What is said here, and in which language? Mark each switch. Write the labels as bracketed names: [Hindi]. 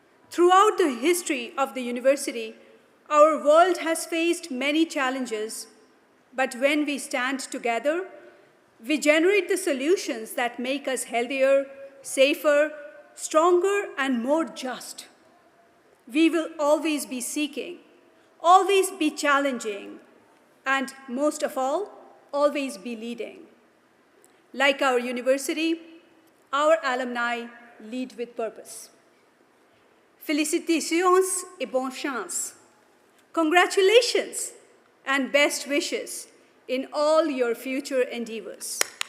[English] Throughout the history of the university, our world has faced many challenges, but when we stand together, we generate the solutions that make us healthier, safer, stronger, and more just. We will always be seeking, always be challenging, and most of all, always be leading. Like our university, our alumni lead with purpose. [French] Félicitations et bonne chance. [English] Congratulations and best wishes in all your future endeavors.